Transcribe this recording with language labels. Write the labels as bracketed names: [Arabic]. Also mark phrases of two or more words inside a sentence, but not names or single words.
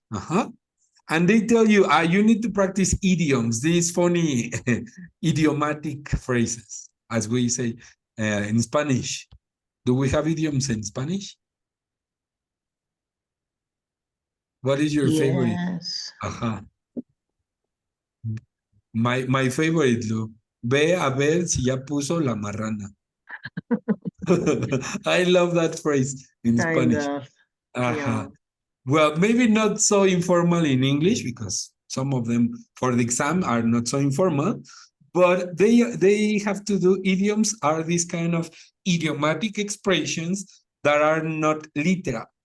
[English] And they tell you, you need to practice idioms, these funny idiomatic phrases, as we say in Spanish. Do we have idioms in Spanish? What is your favorite? Yes. My favorite, Lu. [Spanish] Ve a ver si ya puso la marrana. [English] I love that phrase in Spanish. Yeah. Well, maybe not so informal in English because some of them for the exam are not so informal, but they have to do idioms are these kind of idiomatic expressions that are not literal.